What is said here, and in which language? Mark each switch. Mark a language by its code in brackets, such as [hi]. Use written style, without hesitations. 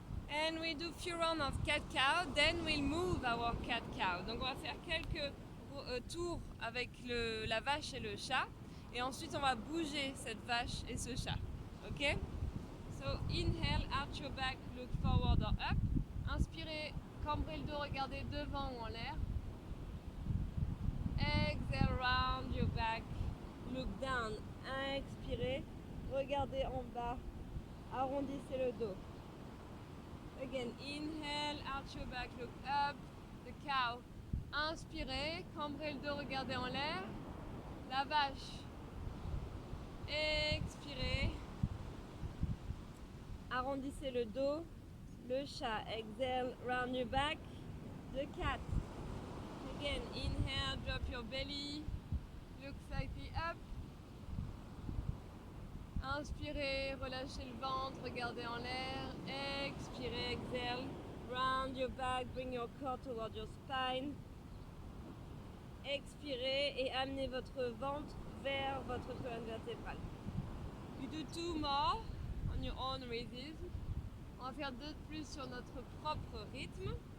[en] And we do few rounds of cat cow. Then we'll move our cat cow. [fr] Donc on va faire quelques tours avec la vache et le chat. Et ensuite on va bouger cette vache et ce chat. [en] Ok. So inhale, arch your back, look forward or up. [fr] Inspirez, cambrez le dos, regardez devant ou en l'air. [en] Exhale, round your back, look down. [fr] Expirez, regardez en bas, arrondissez le dos. [en] Again, inhale, arch your back, look up, the cow. [fr] Inspirez, cambrez le dos, regardez en l'air. La vache. Expirez, arrondissez le dos. Le chat. [en] Exhale, round your back, the cat. Again, inhale, drop your belly, look slightly up. [fr] Inspirez, relâchez le ventre, regardez en l'air. Expirez, [en] exhale, round your back, bring your core toward your spine. [fr] Expirez et amenez votre ventre vers votre colonne vertébrale. [en] You do two more on your own rhythm. [fr] On va faire deux de plus sur notre propre rythme.